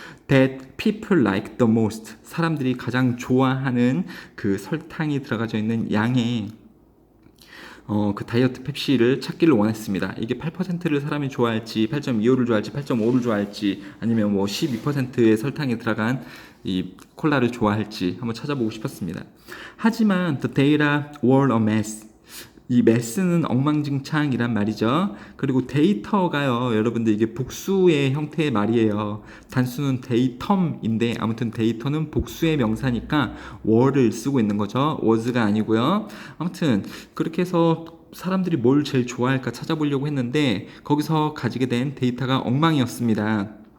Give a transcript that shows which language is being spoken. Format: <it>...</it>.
<en>That people like the most,</en> <ko>사람들이 가장 좋아하는 그 설탕이 들어가져 있는 양의 그 다이어트 펩시를 찾기를 원했습니다. 이게 8%를 사람이 좋아할지, 8.25를 좋아할지, 8.5를 좋아할지, 아니면 뭐 12%의 설탕이 들어간 이 콜라를 좋아할지 한번 찾아보고 싶었습니다. 하지만</ko> <en>the data were a mess.</en> <ko>이 mess는 엉망진창이란 말이죠. 그리고 데이터가요, 여러분들 이게 복수의 형태의 말이에요. 단수는 데이텀인데 아무튼 데이터는 복수의 명사니까 were를 쓰고 있는 거죠. was가 아니고요. 아무튼 그렇게 해서 사람들이 뭘 제일 좋아할까 찾아보려고 했는데 거기서 가지게 된 데이터가 엉망이었습니다.</ko>